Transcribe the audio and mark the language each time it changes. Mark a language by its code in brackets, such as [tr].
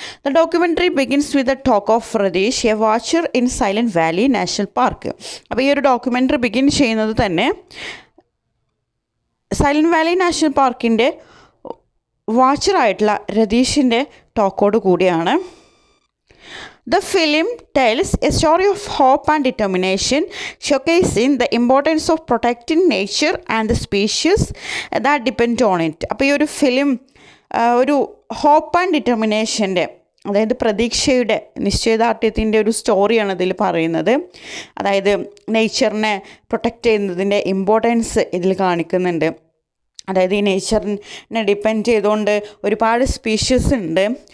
[en] The documentary begins with the talk of Rathish, a watcher in Silent Valley National Park. [ml] അപ്പോൾ ഈ ഒരു documentary begin ചെയ്യുന്നത് തന്നെ silent Valley national പാർക്കിൻ്റെ വാച്ചറായിട്ടുള്ള രതീഷിൻ്റെ ടോക്കോട് കൂടിയാണ്. [en] The film tells a story of hope and determination, showcasing the importance of protecting nature and the species that depend on it. [ml] അപ്പോൾ ഈ ഒരു ഫിലിം ഒരു ഹോപ്പ് ആൻഡ് ഡിറ്റർമിനേഷൻ്റെ, അതായത് പ്രതീക്ഷയുടെ, നിശ്ചയദാർഢ്യത്തിൻ്റെ ഒരു സ്റ്റോറിയാണ് ഇതിൽ പറയുന്നത്. അതായത് നേച്ചറിനെ പ്രൊട്ടക്റ്റ് ചെയ്യുന്നതിൻ്റെ ഇമ്പോർട്ടൻസ് ഇതിൽ കാണിക്കുന്നുണ്ട്. അതായത് ഈ നേച്ചറിനെ ഡിപ്പെൻഡ് ചെയ്തുകൊണ്ട് ഒരുപാട് സ്പീഷീസ് ഉണ്ട്.